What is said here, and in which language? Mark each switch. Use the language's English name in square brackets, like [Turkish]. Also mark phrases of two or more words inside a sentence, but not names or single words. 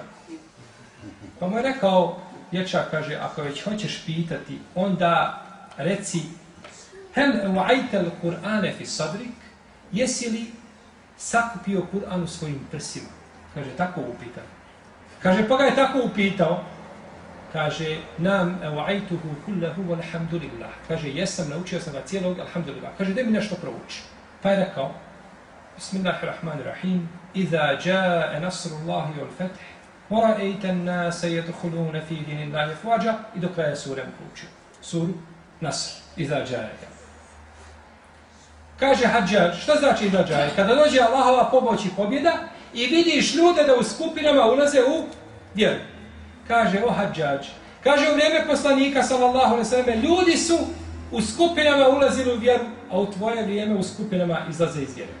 [Bosnian] Pa mu je rekao, dječak, kaže, ako već hoćeš pitati, onda reci, [Arabic] هل وعيت القرآن في صدرك, [Bosnian] jesi li sakupio Kur'an u svojim prsima? Kaže, tako upitao. Kaže, pa ga je tako upitao. Kaže, [Arabic] نعم وعيته كله والحمد لله. [Bosnian] Kaže, jesam, naučio sam ga cijelog, alhamdulillah. Kaže, daj mi nešto prouči. Pa je rekao, [Arabic] بسم الله الرحمن الرحيم إذا جاء نصر الله والفتح, وَرَأَيْتَ النَّاسَ يَدْخُلُونَ فِي دِينِ اللَّهِ أَفْوَاجًا [Bosnian] i do kraja sure mu proučio. Suru Nasr, Iza jae. Kaže Hadžadž, šta znači dođaj? Kada dođe Allahova pomoć i pobjeda i vidiš ljude da u skupinama ulaze u vjeru. Kaže, o Hadžadž, kaže u vrijeme poslanika, [Arabic] صلى الله عليه وسلم, [Bosnian] ljudi su u skupinama ulazili u vjeru, a u tvoje vrijeme u skupinama izlaze iz vjere.